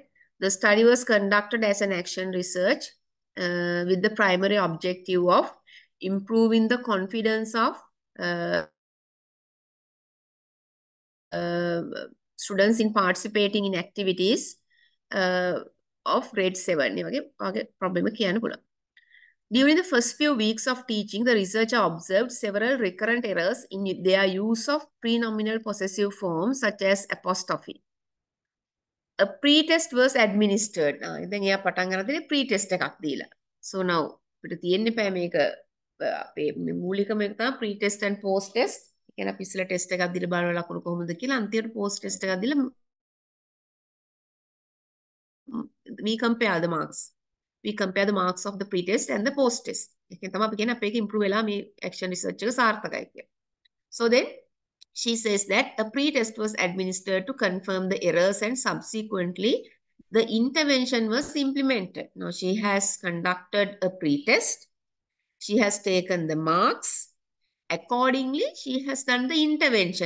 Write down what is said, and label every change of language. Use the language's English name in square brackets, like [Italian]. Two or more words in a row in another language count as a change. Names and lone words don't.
[English] The study was conducted as an action research with the primary objective of improving the confidence of students in participating in activities of grade 7. Okay, problem. During the first few weeks of teaching, the researcher observed several recurrent errors in their use of prenominal possessive forms such as apostrophe. A pre-test was administered. [Sinhala] Then එයා පටන් ගන්න දෙන්නේ pre-test එකක් දීලා. So now අපිට තියෙන්නේ පෑ මේක අපේ මූලිකම එක තමයි [English] pre-test and post-test. [Sinhala] ඒ කියන්නේ අපි ඉස්සෙල්ලා ටෙස්ට් එකක් දීලා බලන ලකුණු කොහොමද කියලා අන්තිමට post-test එකක් දීලා [English] we compare the marks. We compare the marks of the pre-test and the post-test. [Sinhala] ඒකෙන් තමයි අපි කියන්නේ අපේ එක improve වෙලා මේ [English] action research [Sinhala] එක සාර්ථකයි කියලා. [English] So then she says that a pre-test was administered to confirm the errors and subsequently the intervention was implemented. Now she has conducted a pre-test. She has taken the marks. Accordingly, she has done the intervention.